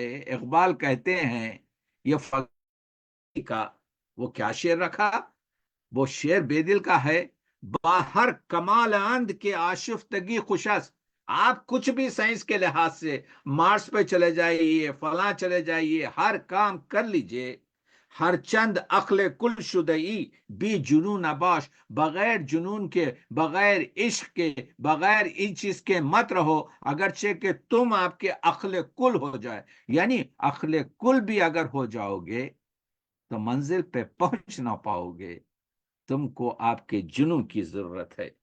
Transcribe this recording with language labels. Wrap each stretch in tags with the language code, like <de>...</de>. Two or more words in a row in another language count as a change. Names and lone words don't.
<ur>اقبال کہتے ہیں یہ فقیر کا وہ کیا شعر رکھا، وہ شعر بیدل کا ہے.</ur> <fa>باہر کمال اند کے آشفتگی خوشست.</fa> <ur>آپ کچھ بھی سائنس کے لحاظ سے مارس پہ چلے جائیے، فلاں چلے جائیے، ہر کام کر لیجئے،</ur> <fa>ہر چند عقل کل شدئی بی جنون نباش.</fa> <ur>بغیر جنون کے، بغیر عشق کے، بغیر ان چیز کے مت رہو، اگرچہ کہ تم آپ کے عقل کل ہو جائے. یعنی عقل کل بھی اگر ہو جاؤ گے تو منزل پہ پہنچ نہ پاؤ گے. تم کو آپ کے جنون کی ضرورت ہے.</ur>